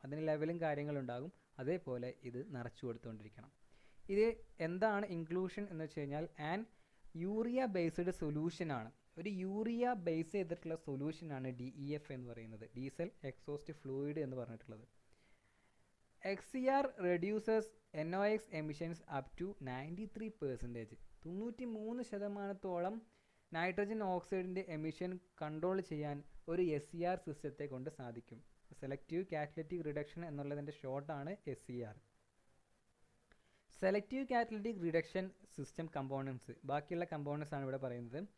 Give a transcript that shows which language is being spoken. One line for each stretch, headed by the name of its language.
Malayalam: അതിന് ലെവലും കാര്യങ്ങളുണ്ടാകും, അതേപോലെ ഇത് നിറച്ചു കൊടുത്തുകൊണ്ടിരിക്കണം. ഇത് എന്താണ് ഇൻക്ലൂഷൻ എന്ന് വെച്ച് കഴിഞ്ഞാൽ യൂറിയ ബേസ്ഡ് സൊല്യൂഷനാണ്. ഒരു യൂറിയ ബേസ് ചെയ്തിട്ടുള്ള സൊല്യൂഷനാണ് DEF എന്ന് പറയുന്നത്, ഡീസൽ എക്സോസ്റ്റ് ഫ്ലൂയിഡ് എന്ന് പറഞ്ഞിട്ടുള്ളത്.
English: XCR reduces NOx emissions up to 93%.
Malayalam: 93% nitrogen ഓക്സൈഡിൻ്റെ emission control ചെയ്യാൻ ഒരു SCR സിസ്റ്റത്തെ കൊണ്ട് സാധിക്കും. സെലക്റ്റീവ് കാറ്റലറ്റിക് റിഡക്ഷൻ എന്നുള്ളതിൻ്റെ ഷോർട്ടാണ് SCR. Selective catalytic reduction system components, ബാക്കിയുള്ള കമ്പോണൻസ് ആണ് ഇവിടെ പറയുന്നത്.